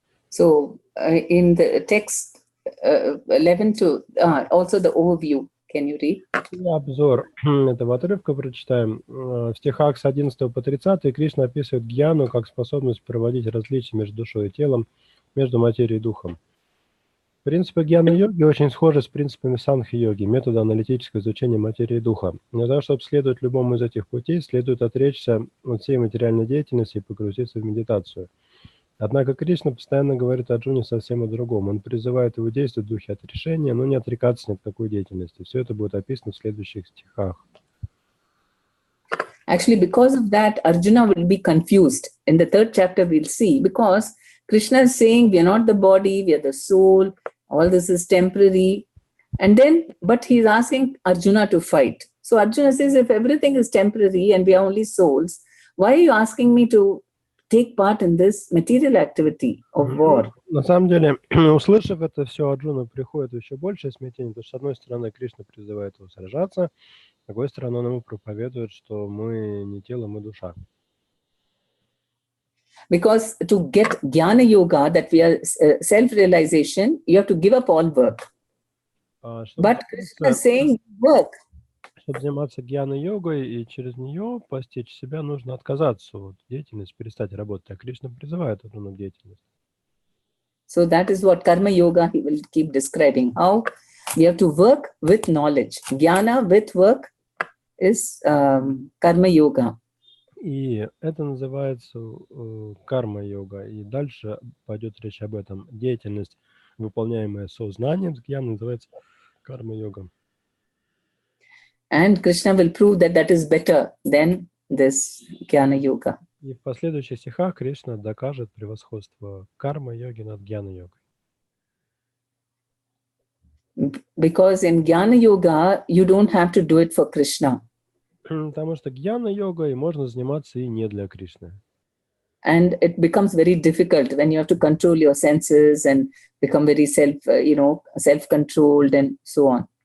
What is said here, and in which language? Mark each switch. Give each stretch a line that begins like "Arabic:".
English: So in the text 11 to also the overview, can you read?
Russian: И обзор этого отрывка прочитаем. В стихах с 11 по 30 Кришна описывает гьяну как способность проводить различия между душой и телом, между материей и духом. Принципы гьяна-йоги очень схожи с принципами санхи-йоги, метода аналитического изучения материи и духа. Для того, чтобы следовать любому из этих путей, следует отречься от всей материальной деятельности и погрузиться в медитацию. Однако Кришна постоянно говорит Арджуне совсем о другом. Он призывает его действовать в духе отрешения, но не отрекаться ни от какой деятельности. Все это будет описано в следующих стихах.
English: Actually, because of that, Arjuna will be confused. In the 3rd chapter, we'll see, because Krishna is saying we are not the body, we are the soul, all this is temporary. And then, but he's asking Arjuna to fight. So Arjuna says, if everything is temporary and we are only souls, why are you asking me to take part in this material activity of war?
Russian: На самом деле, услышав это все, Арджуна приходит в еще большее смятение, потому что, с одной стороны, Кришна призывает его сражаться, с другой стороны, он ему проповедует, что мы не тело, мы душа.
English: Because to get jnana yoga, that we are self-realization, you have to give up all work. But Krishna is saying work.
Russian: Чтобы заниматься гьяна-йогой и через нее постичь себя, нужно отказаться от деятельности, перестать работать. А Кришна призывает Арджуну к деятельности.
English: So that is what karma yoga he will keep describing. How we have to work with knowledge. Jnana with work is karma yoga.
Russian: И это называется карма-йога. И дальше пойдет речь об этом. Деятельность, выполняемая сознанием, гьяна, называется карма-йога.
English: And Krishna will prove that that is better than this jnana yoga.
Russian: И в последующих стихах Кришна докажет превосходство карма-йоги над гьяна-йогой.
English: Because in jnana yoga, you don't have to do it for Krishna.
Russian: Потому что гьяна-йогой можно заниматься и не для Кришны.
English: And it becomes very difficult when you have to control your senses and become very self-controlled and so on.